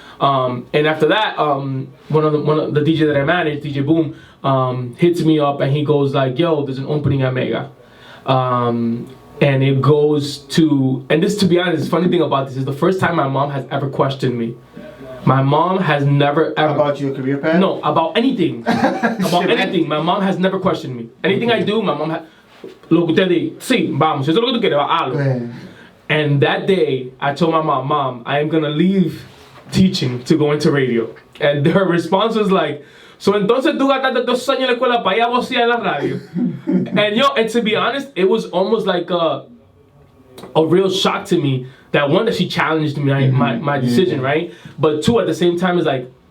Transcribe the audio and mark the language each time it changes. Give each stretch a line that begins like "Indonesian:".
English: And after that, one of the DJ that I manage, DJ Boom, hits me up and he goes like, yo, there's an opening at Mega. And it goes to, and this, to be honest, the funny thing about this is the first time my mom has ever questioned me. My mom has never ever... About your career path? No, about anything. About anything. My mom has never questioned me. Anything I do, my mom has...
Spanish: Lo que usted dice, sí, vamos, eso es lo que tú quieres, hazlo.
English: And that day, I told my mom, I am gonna leave teaching to go into radio. And her response was like, so
Spanish: entonces tú gastaste 2 años en la escuela para ir a vocear en la radio.
English: And to be honest, it was almost like a real shock to me that one, that she challenged me, my decision, right? But two, at the same time, is like,